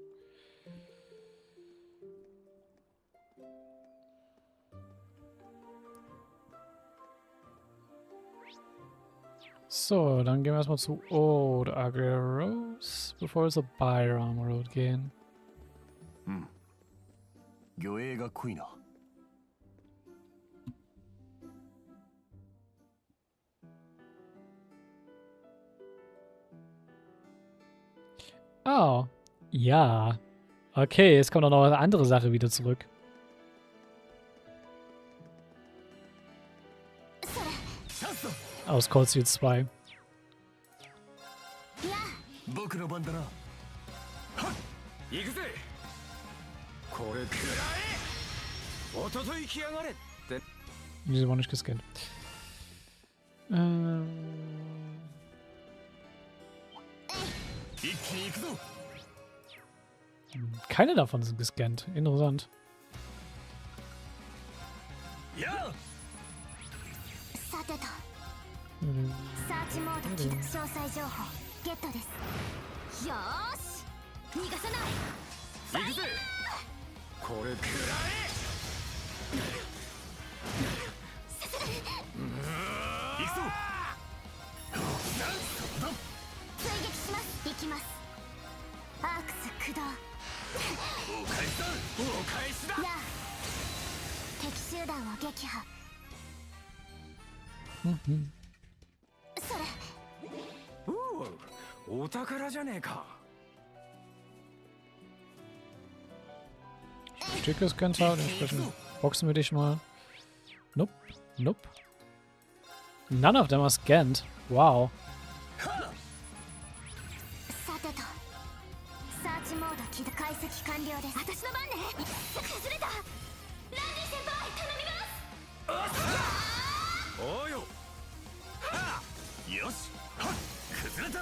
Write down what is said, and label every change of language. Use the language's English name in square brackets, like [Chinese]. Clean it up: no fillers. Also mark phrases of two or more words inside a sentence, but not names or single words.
[German] So, dann gehen wir erstmal zu Old Ugly Rose, bevor wir zur Byram Road gehen. [Japanese] 魚影が濃いな。 [German] Oh, ja. Okay, jetzt kommt auch noch eine andere Sache wieder zurück. Aus Cold Steel 2. [Japanese] 僕の番だな。行くぜ。これくらえ。おととい来やがれって。 [German] Diese war nicht gescannt. Keine davon sind gescannt. Interessant. Ja. [Japanese] さてとサーチモード起動、詳細情報ゲットです。よーし逃がさない。行くぜ。これくらえ。行くぞ。追撃します。行きます。アークス駆動。お返しだ。お返しだ。やあ敵集団を撃破。それおお、お宝じゃねえか。 [German] Stück gescannt haben, entsprechend boxen wir dich mal. [English] Nope, nope. None of them are scanned. Wow. [Japanese] さてとサーチモード起動、解析完了です。私の番ね。崩れた。ランディ先輩頼みます。おうよ。よし。崩れた。